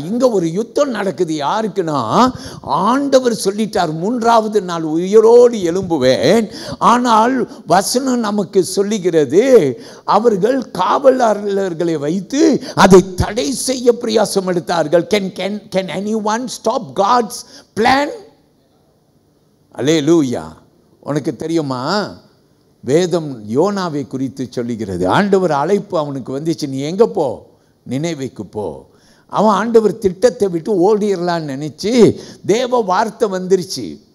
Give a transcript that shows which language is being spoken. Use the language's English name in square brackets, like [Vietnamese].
[Tamil] இங்க ஒரு யுத்தம் நடக்குது. யாருக்குன்னா, ஆண்டவர் சொல்லிட்டார் 3ஆவது நாள் உயிரோடு எழும்புவேன். ஆனால் வசனம் நமக்கு சொல்லுகிறது, அவர்கள் காவலாளர்களை வைத்து அதை தடை செய்ய பிரயாசம் எடுத்தார்கள். [English] Can anyone stop God's plan? [Tamil] அல்லேலூயா. உனக்கு தெரியுமா, வேதம் யோனாவை குறித்து சொல்லுகிறது. ஆண்டவர் அழைப்பு அவனுக்கு வந்துச்சு, நீ எங்கே போ? நினைவேக்கு போ. அவன் ஆண்டவர் திட்டத்தை விட்டு ஓடிடலான்னு நினச்சி தேவ வார்த்தை வந்துருச்சு.